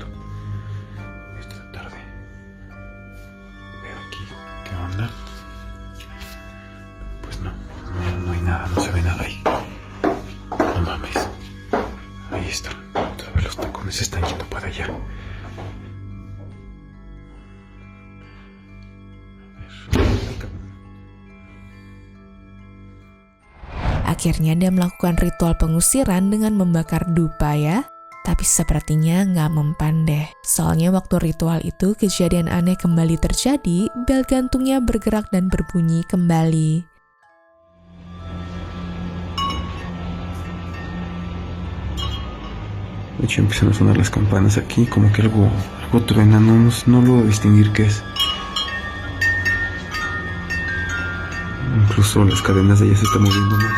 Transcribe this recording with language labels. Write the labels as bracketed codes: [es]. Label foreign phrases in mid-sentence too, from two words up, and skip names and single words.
[es] Esta tarde. Veo aquí. ¿Qué onda? Pues no hay nada, no se ve nada ahí. No mames. Ahí está. Todavía los tacones se están yendo para allá. [id] Akhirnya dia melakukan ritual pengusiran dengan membakar dupa ya. Tapi sepertinya nggak mempan deh. Soalnya waktu ritual itu kejadian aneh kembali terjadi, bel gantungnya bergerak dan berbunyi kembali. [es] De hecho empiezan a sonar las campanas aquí, como que algo truena, no logro distinguir qué es. Incluso las cadenas de ella se están moviendo más.